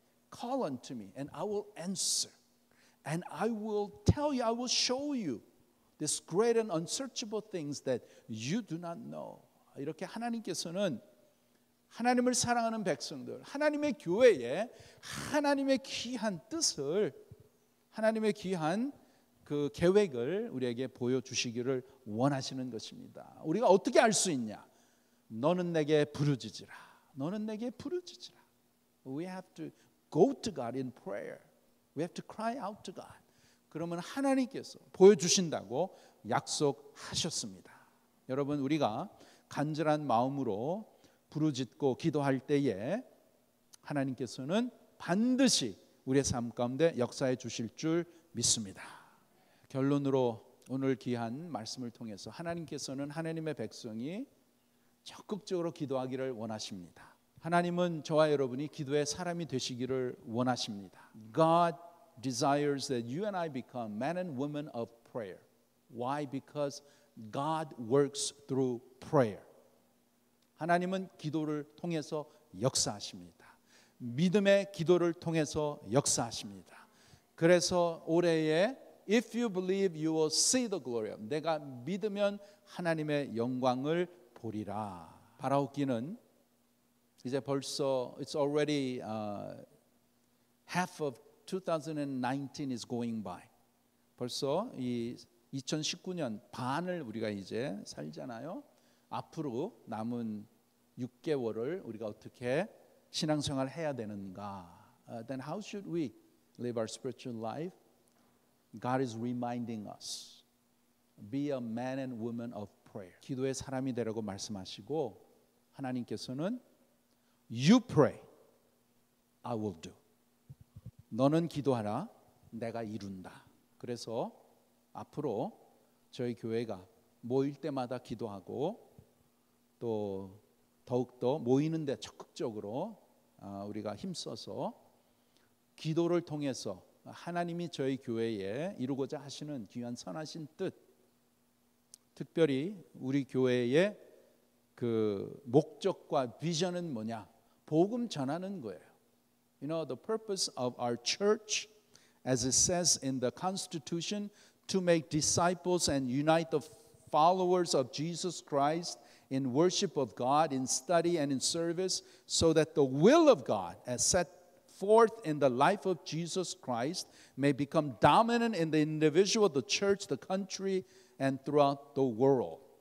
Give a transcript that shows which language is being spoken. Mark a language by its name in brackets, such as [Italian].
[English] Call unto me and I will answer. And I will tell you, I will show you these great and unsearchable things that you do not know. [Korean] 이렇게 하나님께서는 하나님을 사랑하는 백성들, 하나님의 교회에 하나님의 귀한 뜻을, 하나님의 귀한 그 계획을 우리에게 보여주시기를 원하시는 것입니다. 우리가 어떻게 알 수 있냐? 너는 내게 부르짖으라. 너는 내게 부르짖으라. [English] We have to go to God in prayer. We have to cry out to God. [Korean] 그러면 하나님께서 보여주신다고 약속하셨습니다. 여러분, 우리가 간절한 마음으로 부르짖고 기도할 때에 하나님께서는 반드시 우리의 삶 가운데 역사해 주실 줄 믿습니다. 결론으로 오늘 귀한 말씀을 통해서 하나님께서는 하나님의 백성이 적극적으로 기도하기를 원하십니다. 하나님은 저와 여러분이 기도의 사람이 되시기를 원하십니다. [English] God desires that you and I become men and women of prayer. Why? Because God works through prayer. [Korean] 하나님은 기도를 통해서 역사하십니다. 믿음의 기도를 통해서 역사하십니다. 그래서 올해에 [English] If you believe, you will see the glory. [Korean] 내가 믿으면 하나님의 영광을 보리라. 바라옵기는 이제 벌써 [English] it's already half of 2019 is going by. [Korean] 벌써 이 2019년 반을 우리가 이제 살잖아요. 앞으로 남은 6개월을 우리가 어떻게 신앙생활 해야 되는가? [English] Then how should we live our spiritual life? God is reminding us. Be a man and woman of prayer. [Korean] 기도의 사람이 되라고 말씀하시고 하나님께서는 [English] You pray, I will do. [Korean] 너는 기도하라, 내가 이룬다. 그래서 앞으로 저희 교회가 모일 때마다 기도하고 또 더욱더 모이는데 적극적으로 우리가 힘써서 기도를 통해서 하나님이 저희 교회에 이루고자 하시는 귀한 선하신 뜻, 특별히 우리 교회의 그 목적과 비전은 뭐냐? 복음 전하는 거예요. [English] You know, the purpose of our church, as it says in the Constitution, to make disciples and unite the followers of Jesus Christ in worship of God, in study and in service, so that the will of God, as set forth in the life of Jesus Christ, may become dominant in the individual, the church, the country, and throughout the world.